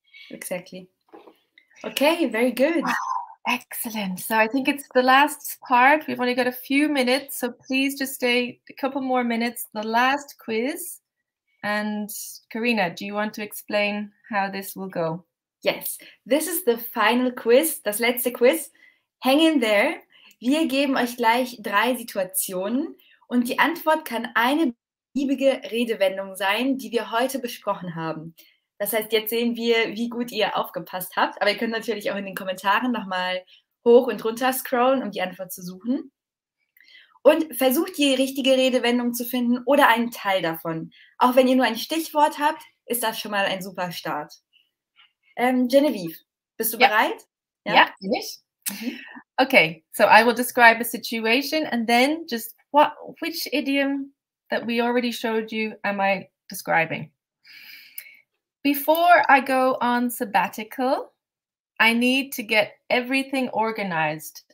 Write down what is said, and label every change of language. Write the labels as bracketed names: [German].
[English] Exactly. Okay, very good. Wow, excellent. So I think it's the last part. We've only got a few minutes, so please just stay a couple more minutes. The last quiz. And Karina, do you want to explain how this will go? Yes, this is the final quiz, [German] das letzte Quiz. [English] Hang in there. [German] Wir geben euch gleich 3 Situationen und die Antwort kann eine beliebige Redewendung sein, die wir heute besprochen haben. Das heißt, jetzt sehen wir, wie gut ihr aufgepasst habt, aber ihr könnt natürlich auch in den Kommentaren nochmal hoch und runter scrollen, um die Antwort zu suchen. Und versucht die richtige Redewendung zu finden oder einen Teil davon. Auch wenn ihr nur ein Stichwort habt, ist das schon mal ein super Start. Genevieve, bist du bereit? [English] Yeah, finish. Okay, so I will describe a situation and then just which idiom that we already showed you am I describing? Before I go on sabbatical, I need to get everything organized.